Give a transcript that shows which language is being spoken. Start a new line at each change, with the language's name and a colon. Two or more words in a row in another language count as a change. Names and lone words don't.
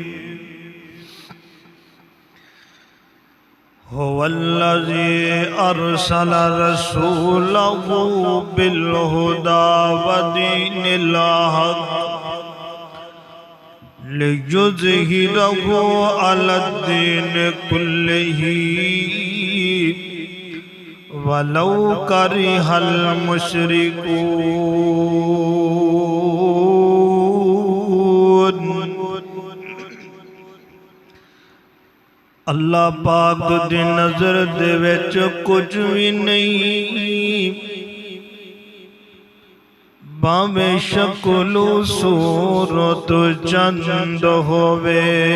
Arabic: هو الذی ارسل رسولہ بالہدی ودین الحق لِيُظْهِرَهُ عَلَى الدِّينِ كُلِّهِ وَلَوْ كَرِهَ الْمُشْرِكُونَ۔
Punjabi: اللہ پاک دی نظر دے وچ کچھ بھی نہیں، باویں شکل و صورت چند ہووے،